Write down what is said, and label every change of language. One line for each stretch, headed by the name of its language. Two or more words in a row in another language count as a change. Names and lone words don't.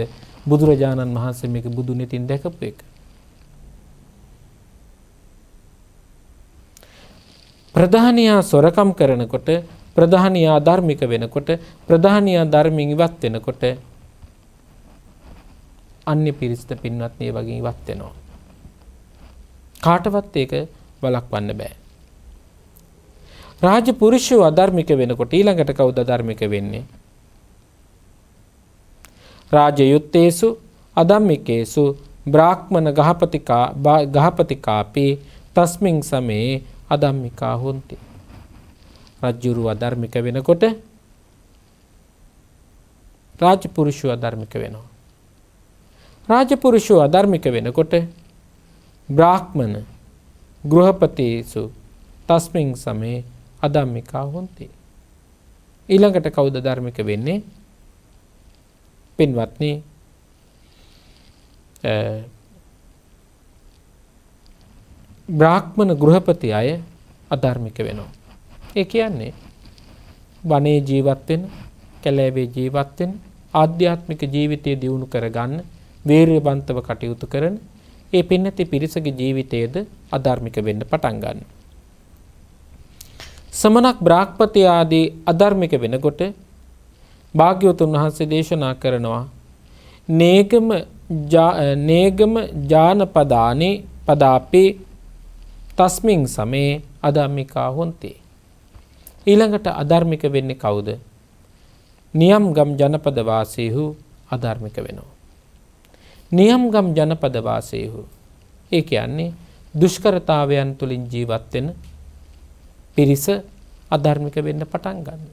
Sinhala: බුදුරජාණන් වහන්සේ මේක බුදු නෙතින් දැකපු එක. ප්‍රධානියා සොරකම් කරනකොට, ප්‍රධානියා ධර්මික වෙනකොට, ප්‍රධානියා ධර්මයෙන් ඉවත් වෙනකොට අන්‍ය පිරිසට පින්වත්නි ඒ වගේ ඉවත් වෙනවා. කාටවත් ඒක වළක්වන්න බෑ. රාජපුරුෂයෝ අධර්මික වෙනකොට ඊළඟට කවුද අධර්මික වෙන්නේ?
Pali: රාජයුත්තේසු අධම්මිකේසු බ්‍රාහ්මණ ගහපතිකාපි තස්මින් සමේ අධම්මිකා හොන්ති.
Sinhala: රජ්ජුරුව අධර්මික වෙනකොට රාජපුරුෂයෝ අධර්මික වෙනවා. රාජපුරුෂයෝ අධර්මික වෙනකොට
Pali: බ්‍රාහ්මණ ගෘහපතේසු තස්මින් සමේ අධම්මිකා හොන්ති.
Sinhala: ඊළඟට කවුද ධර්මික වෙන්නේ? පින්වත්නි, බ්‍රාහ්මණ ගෘහපති අය අධර්මික වෙනවා. ඒ කියන්නේ වනයේ ජීවත් වෙන, කැලෑවේ ජීවත් වෙන, ආධ්‍යාත්මික ජීවිතය දියුණු කරගන්න, වීරියවන්තව කටයුතු කරන ඒ පින්නති පිරිසගේ ජීවිතයේද අධර්මික වෙන්න පටන් ගන්නවා. සමනක් බ්‍රාහ්මපති ආදී අධර්මික වෙනකොට භාග්‍යවතුන් වහන්සේ දේශනා කරනවා
Pali: නේගම ජානපදානි පදාපි තස්මින් සමේ අධම්මිකා හොන්ති.
Sinhala: ඊළඟට අධර්මික වෙන්නේ කවුද? නියම්ගම් ජනපද වාසීහු අධර්මික වෙනවා. නියම්ගම් ජනපද වාසීහු ඒ කියන්නේ දුෂ්කරතාවයන් තුලින් ජීවත් වෙන පිරිස අධර්මික වෙන්න පටන් ගන්නවා.